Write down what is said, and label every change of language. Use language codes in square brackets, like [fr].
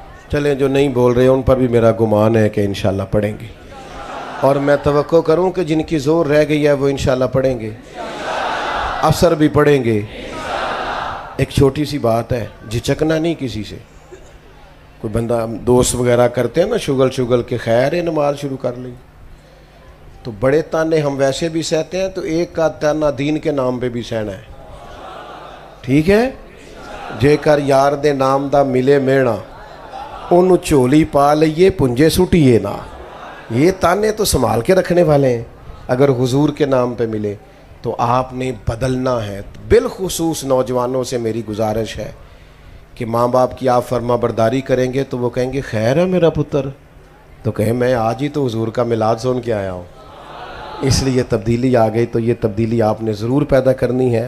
[ur] چلیں جو نہیں بول رہے ان پر بھی میرا گمان ہے کہ انشاءاللہ پڑھیں گے, اور میں توقع کروں کہ جن کی زور رہ گئی ہے وہ انشاءاللہ پڑھیں گے, افسر بھی پڑھیں گے. ایک چھوٹی سی بات ہے, جھچکنا نہیں کسی سے. کوئی بندہ دوست وغیرہ کرتے ہیں نا شگل کے, خیر ہے نماز شروع کر لی, تو بڑے تانے ہم ویسے بھی سہتے ہیں, تو ایک کا تانا دین کے نام پہ بھی سہنا ہے. [pa] ٹھیک ہے, جے کر یار دے نام دا ملے مینا, انہوں چولی پا لئیے پنجے سٹیے نا. [ur] یہ تانے تو سنبھال کے رکھنے والے ہیں. اگر حضور کے نام پہ ملے تو آپ نے بدلنا ہے. بالخصوص نوجوانوں سے میری گزارش ہے کہ ماں باپ کی آپ فرما برداری کریں گے تو وہ کہیں گے [pa] خیر ہے میرا پتر, [ur] تو کہیں میں آج ہی تو حضور کا میلاد سن کے آیا ہوں, اس لیے تبدیلی آ گئی. تو یہ تبدیلی آپ نے ضرور پیدا کرنی ہے.